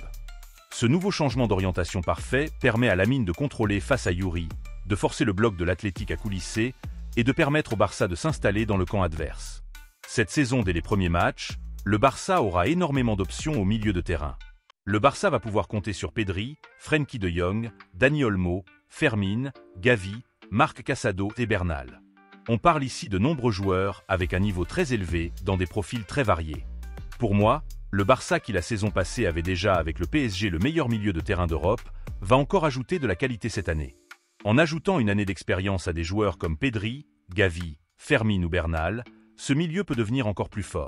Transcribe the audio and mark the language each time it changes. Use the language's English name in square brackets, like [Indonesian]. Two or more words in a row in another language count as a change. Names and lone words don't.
[French] Ce nouveau changement d'orientation parfait permet à Lamine de contrôler face à Yuri, de forcer le bloc de l'Athletic à coulisser et de permettre au Barça de s'installer dans le camp adverse. Cette saison, dès les premiers matchs, le Barça aura énormément d'options au milieu de terrain. Le Barça va pouvoir compter sur Pedri, Frenkie de Jong, Dani Olmo, Fermín, Gavi, Marc Casado et Bernal. On parle ici de nombreux joueurs avec un niveau très élevé dans des profils très variés. Pour moi, le Barça qui la saison passée avait déjà avec le PSG le meilleur milieu de terrain d'Europe, va encore ajouter de la qualité cette année. En ajoutant une année d'expérience à des joueurs comme Pedri, Gavi, Fermín ou Bernal, ce milieu peut devenir encore plus fort.